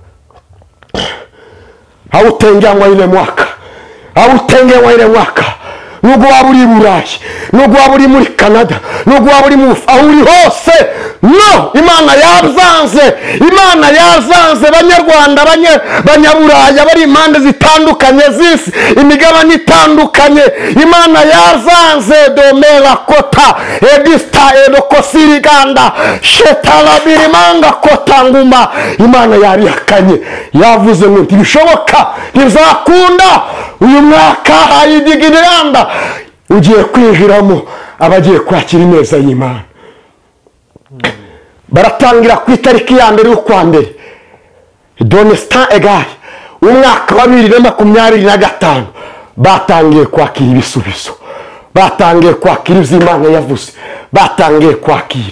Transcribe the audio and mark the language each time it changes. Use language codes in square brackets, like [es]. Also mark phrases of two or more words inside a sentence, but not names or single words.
[rw] Hautengwa ile mwaka nubwo waba uri i Burayi, nubwo waba uri muri Canada, nubwo waba uri aho uri hose, no, Imana yazanze, Imana yazanze Banyarwanda, Banyaburayi, bari impande zitandukanye z'isi, imigabane itandukanye, Imana yazanze. Domera kota edista edokosiriganda shetalabirimanga kota nguma, Imana yarihakanye, yavuze ngo ntibishoboka, ntibizakunda. Uyu mwaka hayidigiranda ugiye kwinjiramo abagiye kwakira ineza y'Imana. Baratangira ku itariki ya mbere y'ukwa mbere, donestan egari, umwaka wa 2025 batangiye kwakira ibisubizo, batangiye kwakira ibyo Imana yavuze, batangiye kwakira.